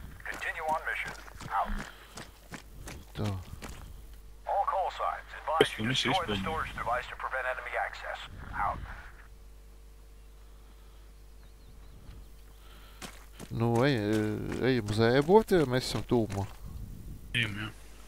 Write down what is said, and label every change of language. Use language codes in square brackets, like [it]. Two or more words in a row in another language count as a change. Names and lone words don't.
[en] Continue on mission. Out. [lv] Tā. [en] All call signs advise you Yes, destroy the yes, storage device to prevent enemy access. Out. [lv] Nu, ejam uz abortu, ja mēs esam tūmā. Ejam, jā.